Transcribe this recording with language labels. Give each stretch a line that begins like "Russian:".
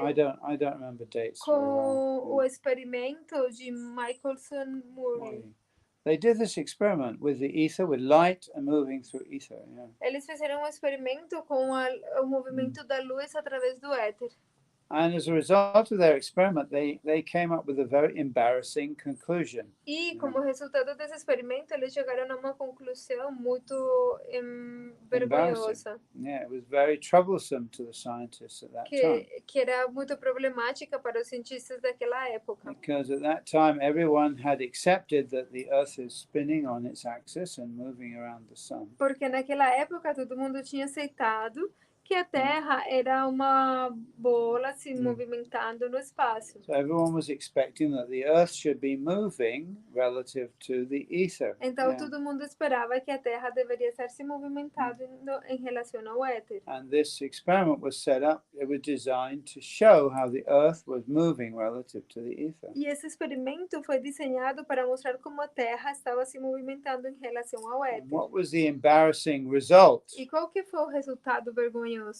English: I don't remember dates very well.
Portuguese: Com o experimento de Michelson Morley.
English: They did this experiment with the ether, with light and moving through ether.
Portuguese: Eles fizeram experimento com o movimento da luz através do éter.
English: And as a result of their experiment, they came up with a very embarrassing conclusion.
Portuguese: E como resultado desse experimento, eles chegaram a uma conclusão muito vergonhosa.
English: Yeah, it was very troublesome to the scientists at that time.
Portuguese: Que era muito problemática para os cientistas daquela época.
English: Because at that time, everyone had accepted that the Earth is spinning on its axis and moving around the sun.
Portuguese: Porque naquela época todo mundo tinha aceitado que a Terra era uma bola se movimentando no espaço.
English: So everyone was expecting that the Earth should be moving relative to the ether.
Portuguese: Então todo mundo esperava que a Terra deveria estar se movimentando em relação ao éter.
English: And this experiment was set up, it was designed to show how the Earth was moving relative to the ether.
Portuguese: E esse experimento foi desenhado para mostrar como a Terra estava se movimentando em relação ao éter.
English: What was the embarrassing result?
Portuguese: E qual que foi o resultado vergonhoso?